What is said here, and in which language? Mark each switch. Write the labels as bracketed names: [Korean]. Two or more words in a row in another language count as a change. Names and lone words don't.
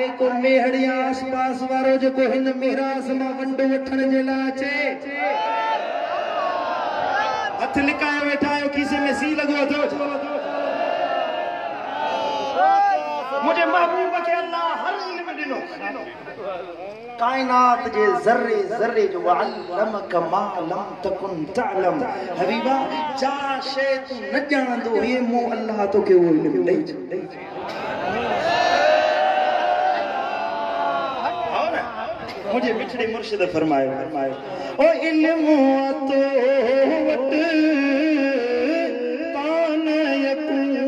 [Sindhi] को मेहड़िया आसपास वारो जेको हिन मीरास मां वंड वठण जे लाइ अचे, हथ लिकाए वेठा आहियो, खीसे में सी लॻो अथव। मुझे महबूब के अल्लाह हर इल्म दिनो, कायनात जे ज़र्रे ज़र्रे जो [Arabic] علمك ما لم تكن تعلم. [Sindhi] हबीबा जा शै तू न ॼाणंदो हुए, मूं अल्लाह तोखे वो इल्म ॾेई छॾी। मुझे मिठड़े मुर्शिद फरमायो ओ इल्म तो वट कान यकुन